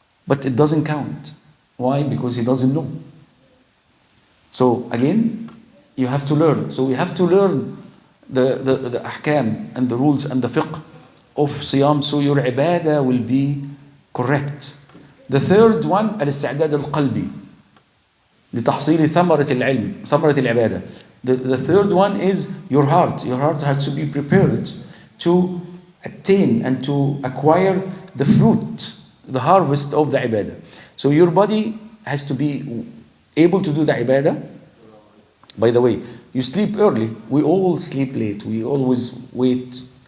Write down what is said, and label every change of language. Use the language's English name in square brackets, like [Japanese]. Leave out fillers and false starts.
[English] but it doesn't count. Why? Because he doesn't know. So again, you have to learn. So we have to learn the ahkam and the rules and the fiqh of siyam, so your ibadah will be correct. The third one, [Arabic] الاستعداد القلبي لتحصيل ثمرة العلم, ثمرة العبادة. [English] The third one is your heart. Your heart has to be prepared to attain and to acquire the fruit, the harvest of the ibadah. So your body has to be able to do the ibadah. By the way, you sleep early. We all sleep late. We always wait.